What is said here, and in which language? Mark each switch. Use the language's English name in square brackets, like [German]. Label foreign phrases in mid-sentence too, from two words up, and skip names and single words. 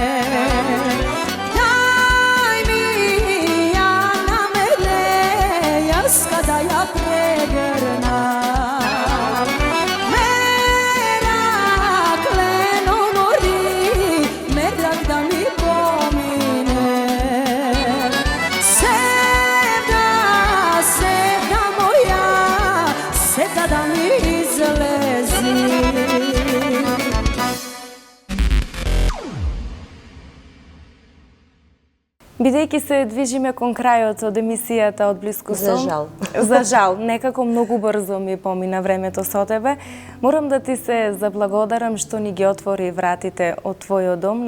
[Macedonian] Дај ми ја на мене, јас када ја прегрнам. Мерак лено мори, мерак да ми помине. Севда, севда моја, севда да ми излези. Бидејќи се движиме кон крајот од емисијата од блиску сон. За жал. За жал, некако многу брзо ми помина времето со тебе. Морам да ти се заблагодарам што ни ги отвори вратите од твојот дом.